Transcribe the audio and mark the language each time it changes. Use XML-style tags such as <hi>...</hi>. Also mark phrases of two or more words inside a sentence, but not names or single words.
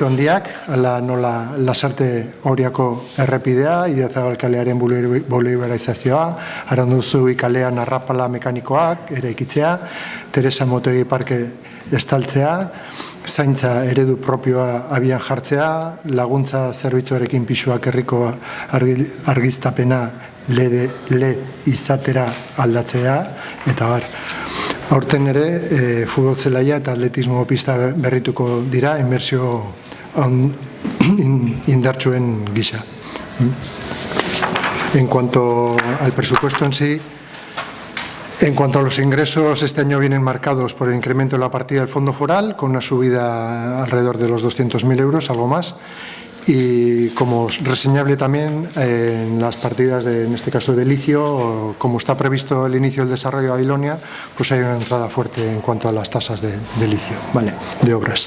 <eu>handiak, ala nola Lasarte Oriako errepidea, Idiazabalkalearen boliberaizazioa, Aranduzubi kalean arrapala mekanikoak eraikitzea, Teresa Motegi Parke estaltzea, zaintza eredu propioa abian jartzea, laguntza zerbitzuarekin pisuak herriko argiztapena LED izatera aldatzea, eta bar. Aurten ere, futbol zelaia eta atletismo pista berrituko dira, inbertsio indartsuen gisa.</eu> <es>En cuanto al presupuesto en sí, en cuanto a los ingresos, este año vienen marcados por el incremento de la partida del fondo foral, con una subida alrededor de los 200.000 euros, algo más. Y como reseñable también en las partidas, en este caso de licio, como está previsto el inicio del desarrollo de Babilonia, pues hay una entrada fuerte en cuanto a las tasas de licio, de obras.</es>